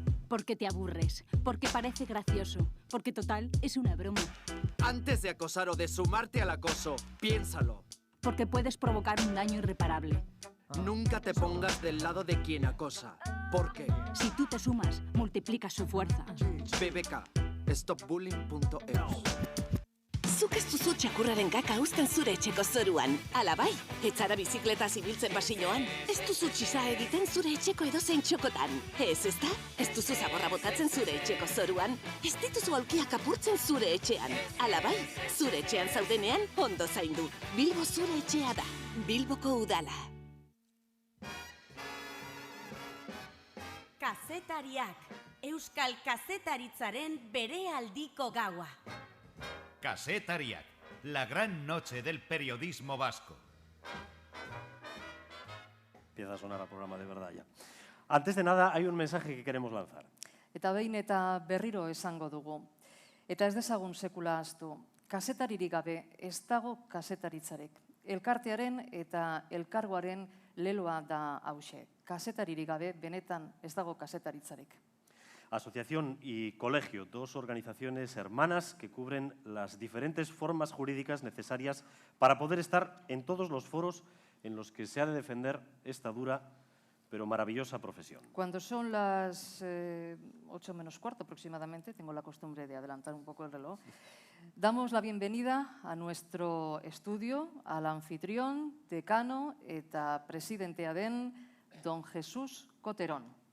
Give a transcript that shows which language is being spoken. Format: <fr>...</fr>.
<es>Porque te aburres, porque parece gracioso, porque total es una broma. Antes de acosar o de sumarte al acoso, piénsalo. Porque puedes provocar un daño irreparable. Nunca te pongas del lado de quien acosa, porque... Si tú te sumas, multiplicas su fuerza. BBK, stopbullying.eus.</es> <eu>zuk ez duzu txakurraren kaka uzten zure etxeko zoruan. Ala bai, ez zara bizikleta zibiltzen pasilloan. Ez duzu txisa egiten zure etxeko edozein txokotan. Ezta? Ez duzu zaborra botatzen zure etxeko zoruan. Ez dituzu aulkiak apurtzen zure etxean. Ala bai, zure etxean zaudenean ondo zaindu. Bilbo zure etxea da. Bilboko udala. Kazetariak, euskal kazetaritzaren berealdiko gaua. Kazetariak,</eu> <es>la gran noche del periodismo vasco. Empieza a sonar a programa de verdad ya. Antes de nada, hay un mensaje que queremos lanzar.</es> <eu>Eta behin eta berriro esango dugu. Eta ez dezagun sekula ahaztu. Kazetaririk gabe ez dago kazetaritzarik. Elkartearen eta elkargoaren leloa da hauxe. Kazetaririk gabe benetan ez dago kazetaritzarik.</eu> <es>Asociación y colegio, dos organizaciones hermanas que cubren las diferentes formas jurídicas necesarias para poder estar en todos los foros en los que se ha de defender esta dura pero maravillosa profesión. Cuando son las 8 menos cuarto aproximadamente, tengo la costumbre de adelantar un poco el reloj, damos la bienvenida a nuestro estudio, al anfitrión, decano</es> <eu>eta presidentea den</eu> <es>don Jesús Coterón.</es>